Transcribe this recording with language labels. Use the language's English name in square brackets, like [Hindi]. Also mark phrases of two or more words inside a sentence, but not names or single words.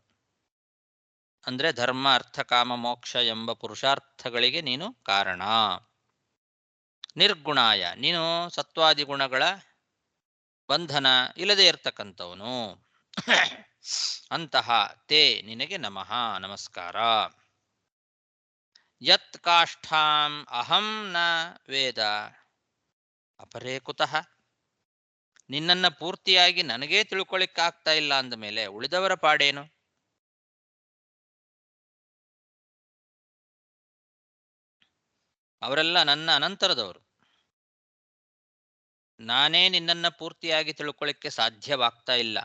[Kannada] ಅಂದ್ರೆ ಧರ್ಮ ಅರ್ಥ ಕಾಮ ಮೋಕ್ಷ ಎಂಬ ಪುರುಷಾರ್ಥಗಳಿಗೆ ನೀನು ಕಾರಣ. ನಿರ್ಗುಣಾಯ ನೀನು ಸತ್ವಾದಿ ಗುಣಗಳ ಬಂಧನ ಇಲ್ಲದೆ ಇರತಕ್ಕಂಥವನು. ಅಂತಹ ತೇ ನಿನಗೆ ನಮಃ ನಮಸ್ಕಾರ. [Sanskrit] ಯತ್ ಕಾಷ್ಠಾಂ ಅಹಂ ನ ವೇದ ಅಪರೇ ಕುತಃ. [Kannada] ನಿನ್ನನ್ನ ಪೂರ್ತಿಯಾಗಿ ನನಗೇ ತಿಳ್ಕೊಳ್ಳಿಕ್ಕಾಗ್ತಾ ಇಲ್ಲ ಅಂದ ಮೇಲೆ ಉಳಿದವರ ಪಾಡೇನು? ಅವರೆಲ್ಲ ನನ್ನ ಅನಂತರದವರು. ನಾನೇ ನಿನ್ನನ್ನ ಪೂರ್ತಿಯಾಗಿ ತಿಳ್ಕೊಳ್ಳಿಕ್ಕೆ ಸಾಧ್ಯವಾಗ್ತಾ ಇಲ್ಲ.